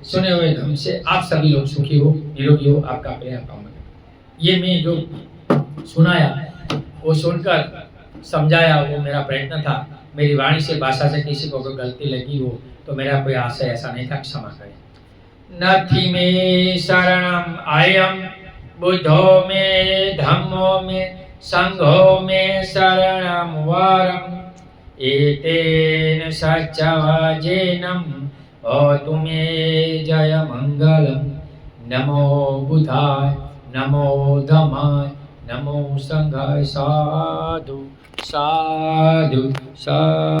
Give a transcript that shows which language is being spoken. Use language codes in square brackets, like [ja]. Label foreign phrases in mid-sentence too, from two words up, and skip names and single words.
[hi] सुने हुए धर्म से आप सभी लोग सुखी हो, निरोगी हो, आपका प्रेम कामना। ये मैं जो सुनाया वो सुनकर समझाया वो मेरा प्रयत्न था। मेरी वाणी से भाषा से किसी को कोई गलती लगी हो तो मेरा कोई आशय ऐसा नहीं था, क्षमा करें। [pi] नथी में शरणम आयम बुद्धो में धम्मो में संघो में शरणम वरम एतेन सच्चवचनम होतु मे जय मंगलम। नमो बुधाय, नमो धम्माय, नमो संघाय। साधु साधु साधु।